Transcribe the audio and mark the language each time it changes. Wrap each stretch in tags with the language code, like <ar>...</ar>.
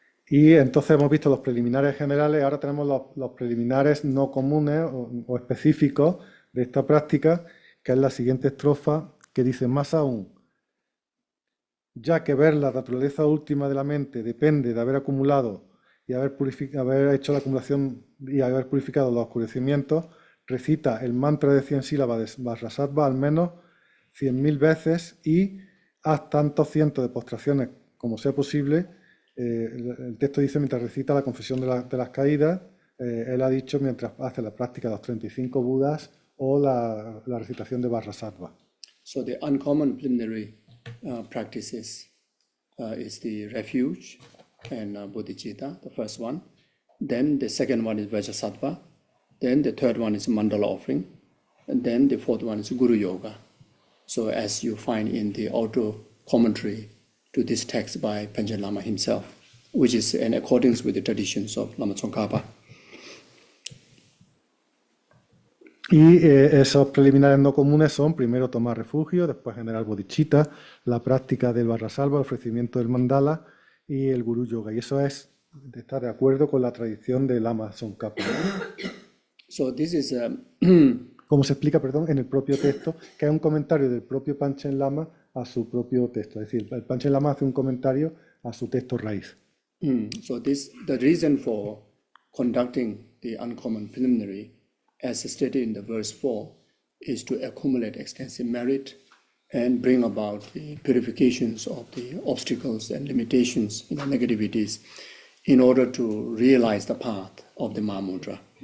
<es>Y entonces hemos visto los preliminares generales, ahora tenemos los preliminares no comunes o específicos de esta práctica, que es la siguiente estrofa, que dice: más aún, ya que ver la naturaleza última de la mente depende de haber acumulado y haber hecho la acumulación y haber purificado los oscurecimientos, recita el mantra de 100 sílabas de Vajrasattva al menos 100.000 veces y haz tantos cientos de postraciones como sea posible. El texto dice mientras recita la confesión de las caídas, él ha dicho mientras hace la práctica de los 35 Budas o la recitación de Vajrasattva.</es> <en>So the uncommon preliminary practices is the refuge and bodhicitta, the first one. Then the second one is Vajrasattva. Then the third one is mandala offering. And then the fourth one is Guru Yoga. So as you find in the auto commentary to this text by Panchen Lama himself, which is in accordance with the traditions of Lama Tsongkhapa.</en> <es>Y esos preliminares no comunes son primero tomar refugio, después generar bodhicitta, la práctica del Vajrasattva, el ofrecimiento del mandala y el Guru Yoga. Y eso está de acuerdo con la tradición de Lama Tsongkhapa.</es> <en>So this is</en> <es>como se explica, en el propio texto, que es un comentario del propio Panchen Lama a su propio texto. Es decir, el Panchen Lama hace un comentario a su texto raíz.</es> <en>So the reason for conducting the uncommon preliminary, as stated in the verse 4, is to accumulate extensive merit and bring about the purifications of the obstacles and limitations, negativities, in order to realize the path of the Mahamudra.</en>